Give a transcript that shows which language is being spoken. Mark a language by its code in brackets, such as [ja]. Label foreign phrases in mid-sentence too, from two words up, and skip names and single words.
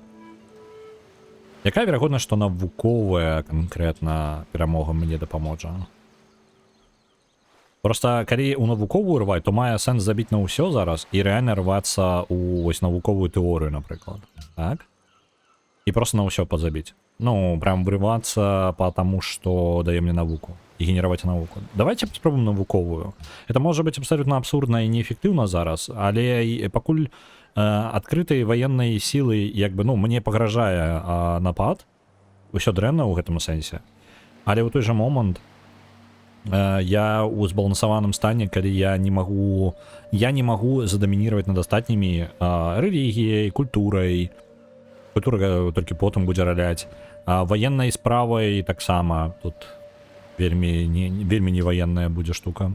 [be] Якая верагоднасць, што навуковая канкрэтна перамога мне дапаможа? Просто калі ў навуковую рваць, то мае сэнс забіць на ўсё зараз і рэальна рвацца ў вось навуковую тэорыю, напрыклад. Так? І просто на ўсё падзабіць. [ru] Прям врывацца по тому, что дае мне навуку. И генеровать науку. Давайте попробуем навуковую. Это может быть абсолютно абсурдно и неэффективно [be] зараз, але пакуль Адкрытай ваеннай сілы як бы ну мне пагражае напад, усё дрэнна ў гэтым сэнсе, але ў той жа момант я ў збалансаваным стане, калі я не магу задамінировать над астатнімі рэлігіяй, культурай, культура толькі потым будзе раляць, ваеннай справай таксама тут вельмі не ваенная будзе штука.